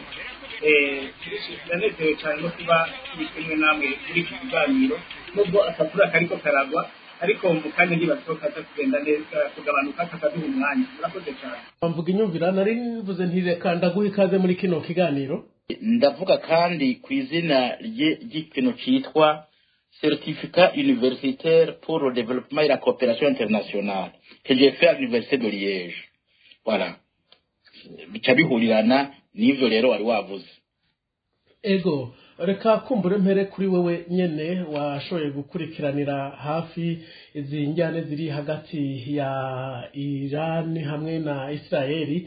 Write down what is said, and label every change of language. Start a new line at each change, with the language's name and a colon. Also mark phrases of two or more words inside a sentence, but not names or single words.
Rundi: Ndanezerewe cyane no kuba kumwe namwe kuri iki kiganiro, nubwo akavura kariko karagwa ariko mu kanya ntibasohoka kugenda neza kugabanuka kakaduha umwanya. Murakoze cyane. Bamvuga Inyumvira nari mvuze ntireka ndaguha ikaze muri kino kiganiro. Ndavuga kandi ku izina ry'ikintu cyitwa
French: Certificat universitaire pour le développement et la coopération internationale que j'ai fait à l'université de Liège. Voilà.
Rundi: Bicabihurirana n'ivyo rero wari wavuze. Ego reka kumbure mpere kuri wewe nyene washoye gukurikiranira hafi izi njyane ziri hagati ya Iran hamwe na Israeli.